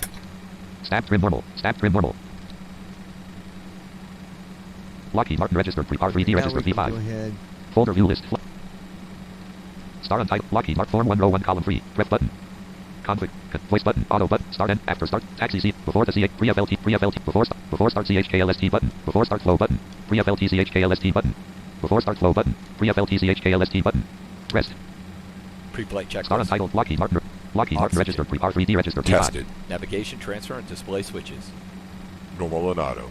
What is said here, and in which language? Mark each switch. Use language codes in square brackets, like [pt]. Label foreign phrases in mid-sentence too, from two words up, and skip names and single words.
[en] Stack trim normal. Stack trim normal. Lockheed Martin registered R3D Now registered we can P5. go ahead. Folder view list. Start on title. Lockheed Martin form 1 row 1 column 3. Prep button. Config. Voice button. Auto button. Start and after start. Taxi C. Before the CH. Pre-FLT. Pre-FLT. Before start CHKLST button. Before start flow button. Pre-FLT CHKLST button. Before start flow button. Pre-FLT CHKLST button. Rest. Pre-flight checklist. Start on title. Lockheed Martin. Lockheed Martin Oxygen. registered R3D registered P5. Tested. Navigation, transfer, and display switches. Normal and auto.